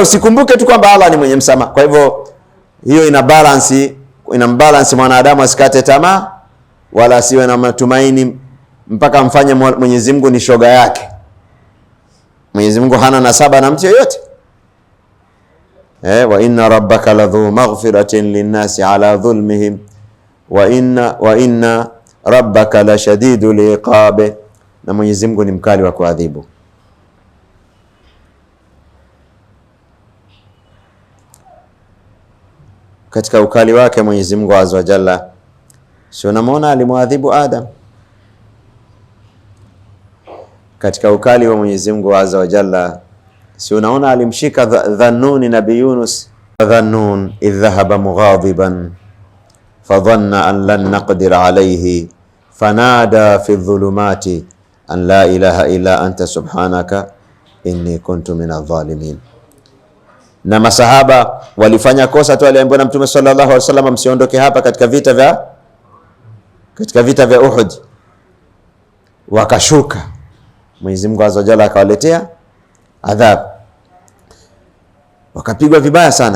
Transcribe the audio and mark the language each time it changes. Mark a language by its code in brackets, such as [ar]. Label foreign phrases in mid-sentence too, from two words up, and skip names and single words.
[sw] Usikumbuke tu kwamba Allah ni mwenye msamaha. Kwa hivyo hiyo inambalance mwanadamu, asikate tamaa wala asiwe na matumaini mpaka mfanye Mwenyezi Mungu ni shoga yake. Mwenyezi Mungu hana nasaba na mtu yoyote. [ar] وإن ربك لذو مغفرة للناس على ظلمهم وإن ربك لشديد العقاب, [sw] na Mwenyezi Mungu ni mkali wa kuadhibu. Katika ukali wake Mwenyezi Mungu [ar] عز وجل, [sw] sio unamwona alimwadhibu Adam. Katika ukali wa Mwenyezi Mungu [ar] عز وجل, [sw] si unaona alimshika Dhannun, Nabii Yunus. [ar] ذا النون إذ ذهب مغاضبا فظن أن لن نقدر عليه فنادى في الظلمات أن لا إله إلا أنت سبحانك إني كنت من الظالمين. [sw] Na masahaba walifanya kosa tu, aliambiwa na Mtume [ar] صلى الله عليه وسلم, [sw] msiondoke hapa katika vita vya Uhud. Wakashuka, Mwenyezi Mungu [ar] عز وجل [sw] akawaletea adhabu, wakapigwa vibaya sana.